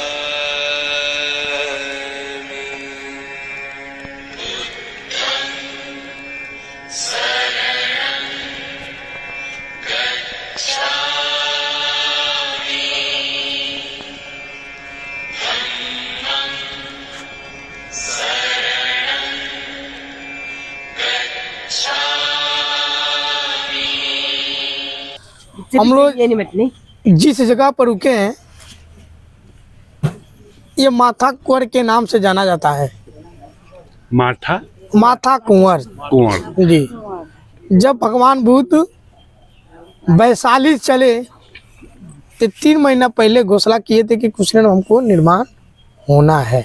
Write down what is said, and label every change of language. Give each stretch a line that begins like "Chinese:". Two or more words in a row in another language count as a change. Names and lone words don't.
Pali: มิพุทธังสรณังกัจฉามิธัมมังสรณังกัจฉามิ
Hindi: हम लोग जिस जगह पर रुके हैं ये माथा कुंवर के नाम से जाना जाता है। माथा कुंवर जी। जब भगवान बुद्ध वैशाली चले तो 3 महीना पहले घोषणा किए थे कि कुछ दिन हमको निर्माण होना है।